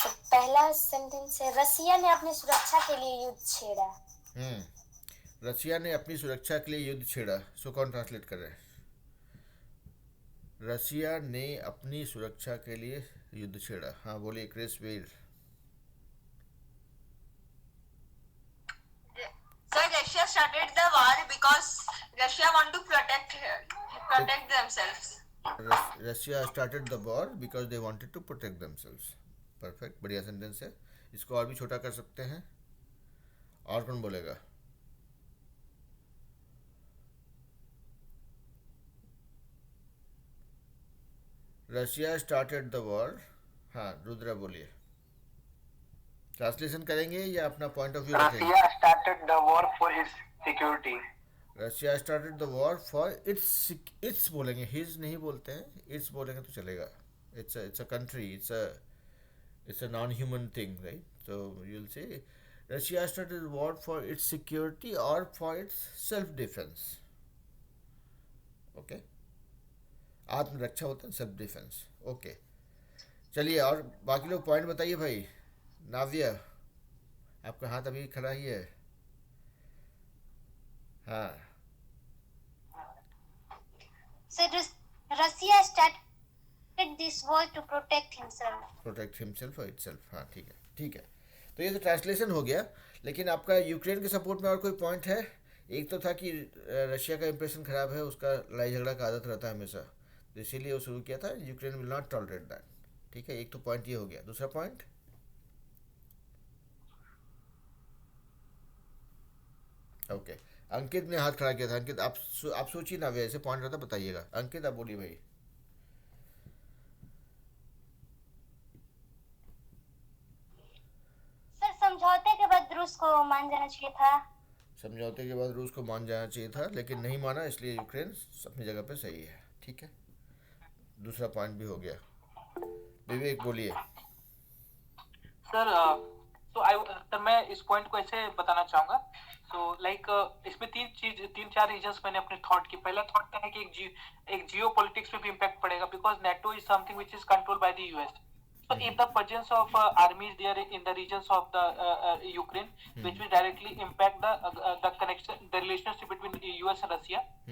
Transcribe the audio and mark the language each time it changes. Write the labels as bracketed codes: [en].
[hi] पहला सेंटेंस है, रसिया ने अपनी सुरक्षा के लिए युद्ध छेड़ा। रसिया ने अपनी सुरक्षा के लिए युद्ध छेड़ा, सो कौन ट्रांसलेट कर रहे हैं। रसिया ने अपनी सुरक्षा के लिए युद्ध छेड़ा, हाँ बोलिए Chris Veer. [en] So Russia started the war because Russia want to protect themselves. Russia started the war because they wanted to protect themselves. [hi] Perfect, बढ़िया सेंटेंस है। इसको और भी छोटा कर सकते हैं, और कौन बोलेगा। [en] Russia started the war, [hi] हाँ रुद्रा बोलिए। ट्रांसलेशन करेंगे या अपना पॉइंट ऑफ व्यू रखेंगे। [en] Russia started the war for its security. Russia started the war for its [hi] बोलेंगे, हिज नहीं बोलते हैं, इट्स बोलेंगे तो चलेगा। [en] It's a country, it's a non-human thing, right? So you'll say Russia started the war for its security or for its self-defense. Okay? [hi] आत्मरक्षा होता है, सेल्फ डिफेंस। ओके चलिए, और बाकी लोग पॉइंट बताइए भाई। नाव्या आपका हाथ अभी खड़ा ही है, हाँ। [en] So Russia started this war to protect himself. Protect himself [hi] और इटसेल्फ, हाँ ठीक है ठीक है। तो ये तो ट्रांसलेशन हो गया, लेकिन आपका यूक्रेन के सपोर्ट में और कोई पॉइंट है। एक तो था कि रशिया का इंप्रेशन खराब है, उसका लड़ाई झगड़ा का आदत रहता है हमेशा, तो इसीलिए वो शुरू किया था, [en] Ukraine will not tolerate that. [hi] ठीक है, एक तो पॉइंट ये हो गया। दूसरा पॉइंट, ओके अंकित ने हाथ खड़ा किया था। अंकित आप सोचिए ना, वैसे पॉइंट रहता बताइएगा। अंकित आप बोलिए भाई। सर समझौते के बाद रूस को मान जाना चाहिए था। समझौते के बाद रूस को मान जाना चाहिए था, लेकिन नहीं माना, इसलिए यूक्रेन अपनी जगह पे सही है। ठीक है, दूसरा पॉइंट भी हो गया। विवेक बोलिए। सर तो मैं इस पॉइंट को ऐसे बताना चाहूंगा। सो इसमें तीन चार रीजंस मैंने अपने थॉट की। पहला थॉट था कि एक जियो पॉलिटिक्स पे भी इम्पैक्ट पड़ेगा, [en] Because NATO is something which is controlled by the US. So if the presence of armies there in the regions of the Ukraine, which will directly impact the connection, the relationship between US and Russia.